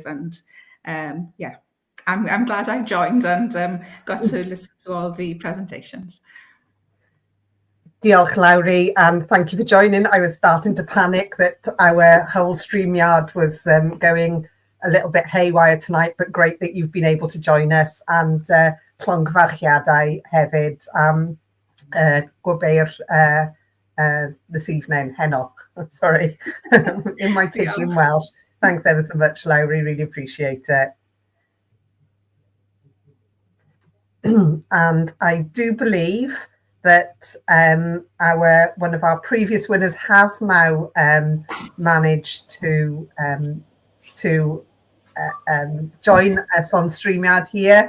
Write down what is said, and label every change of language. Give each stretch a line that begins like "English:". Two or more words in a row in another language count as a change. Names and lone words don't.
English: And yeah, I'm glad I joined and got to listen to all the presentations. Diolch, Lowry, and thank you for joining. I was starting to panic that our whole StreamYard was going a little bit haywire tonight, but great that you've been able to join us.
Welsh: And llongyfarchiadau hefyd gwabeir
English: this evening,
Welsh: heno.
English: Sorry, in my pidgin Welsh. Thanks ever so much, Lowry. Really appreciate it. And I do believe that one of our previous winners has now managed to join us on StreamYard here.